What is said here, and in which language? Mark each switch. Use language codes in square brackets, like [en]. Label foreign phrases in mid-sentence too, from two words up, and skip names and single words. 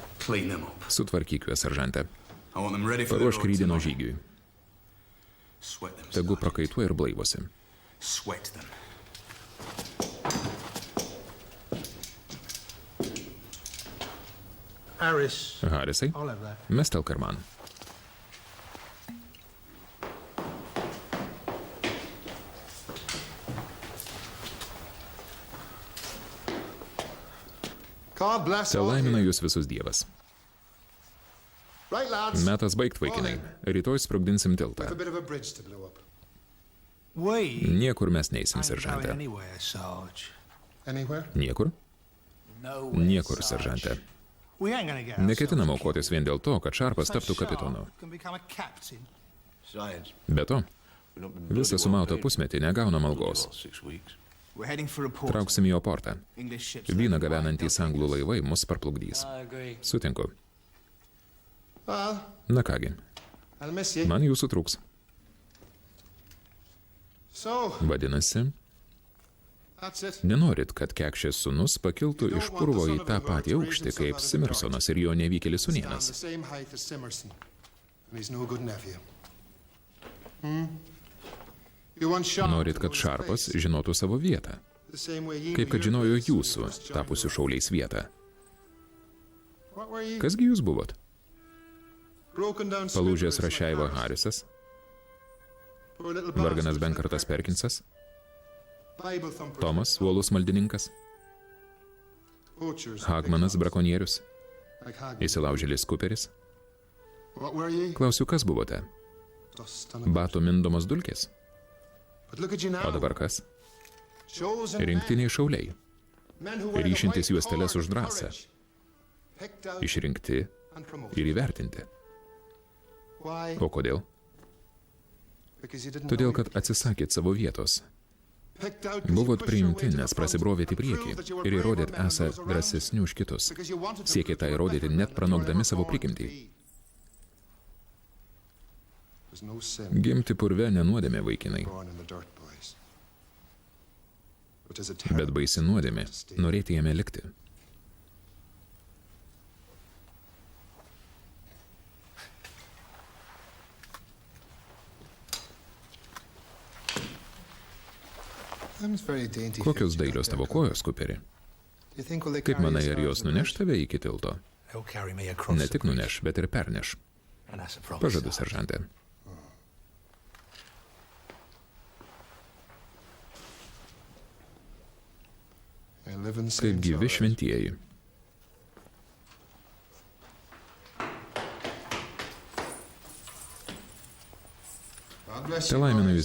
[lt] Sutvarkyk juos, seržante. Paruošk rytdienos žygiui. Tegu prakaituoja ir blaivosi. Harisai, mestelk ir man. [en] God bless [lt] Te [en] all of [lt] laimina [en] you. [lt] jūs visus Dievas. [en] Right, lads. [lt] Metas baigt, vaikinai. Rytoj sprogdinsim tiltą. [en] A bit of a bridge to blow up. [lt] Niekur mes neisim, seržante. [en] Anywhere? [lt] Niekur? Niekur, seržante. Neketinam aukotis vien dėl to, kad Šarpas taptų kapitonu. Be to, visą sumautą pusmetį negaunam algos. Trauksim į Oportą. Vyną gabenantys anglų laivai mus parplukdys. Sutinku. [en] Well, [lt] Na kągi, [en] I'll miss you. [lt] man jūsų trūks. [en] So, [lt] Vadinasi, [en] that's it. [lt] nenorit, kad Kekšės sūnus pakiltų iš purvo į tą patį aukštį kaip Simersonas ir jo nevykėlis [en] On [lt] sūnėnas. [en] the same height as Simerson. And he's no good nephew. You want Sharp [lt] Norit, [en] to [lt] kad [en] know his [lt] Šarpas [en] place, [lt] žinotų savo vietą, [en] the same way he [lt] kaip [en] knew [lt] kad [en] your [lt] žinojo [en] place when you [lt] jūsų, [en] first joined [lt] tapusių [en] them. [lt] šauliais vietą. [en] What were you? [lt] Kasgi jūs buvot? [en] Broken down [lt] Palūžęs [en] Smithers like [lt] Rašeiva [en] Harris. [lt] Harisas, [en] Poor little [lt] varganas [en] bastards [lt] Benkartas [en] like [lt] Perkinsas, [en] Bible thumpers [lt] Tomas [en] like [lt] uolus maldininkas, [en] poachers like [lt] Hagmanas [en] Big [lt] brakonierius, [en] Hogs, like Hagman. [lt] įsilaužėlis Kuperis. [en] What were you? [lt] Klausiu, kas buvote? [en] Dust on a [lt] Batų mindomos dulkės? [en] But look at you now. [lt] O dabar kas? [en] Chosen men. [lt] Rinktiniai šauliai, [en] Men who wear the [lt] ryšintys [en] white [lt] juosteles [en] collar [lt] už drąsą, [en] courage. Picked out [lt] išrinkti [en] and promoted. [lt] ir įvertinti. [en] Why? [lt] O kodėl? [en] Because you didn't [lt] Todėl, [en] know [lt] kad [en] it. [lt] atsisakėt savo vietos. [en] Picked out 'cause [lt] Buvot [en] you pushed [lt] priimti, [en] your way to [lt] nes [en] the front [lt] prasibrovėt į [en] and [lt] priekį [en] proved that you were [lt] ir [en] braver [lt] įrodėt [en] men than [lt] esą [en] those around you. [lt] drąsesni už kitus. [en] Because you wanted to [lt] Siekėt tą [en] prove you were [lt] įrodyti [en] better [lt] net [en] men than you were [lt] pranokdami [en] ever [lt] savo [en] born to [lt] prigimtį. [en] be. There's no sin [lt] Gimti purve nenuodėmė, vaikinai, [en] born in the dirt, boys. But there's a [lt] bet [en] terrible [lt] baisi nuodėmė [en] to stay. [lt] norėti jame likti. [en] Them's very dainty [lt] Kokios [en] feet you got [lt] dailios [en] there, [lt] tavo [en] Colin. [lt] kojos, Kuperi? [en] You think will they [lt] Kaip [en] carry [lt] manai, [en] us [lt] ar [en] down [lt] jos [en] to the [lt] nuneš [en] bridge? [lt] tave iki tilto? Ne tik nuneš, bet ir perneš. Pažadu, seržante. [en] They live in [lt] Kaip [en] saints, [lt] gyvi [en] all right. [lt] šventieji. [en] God bless [lt] Te [en] you, [lt] laimina [en] boys.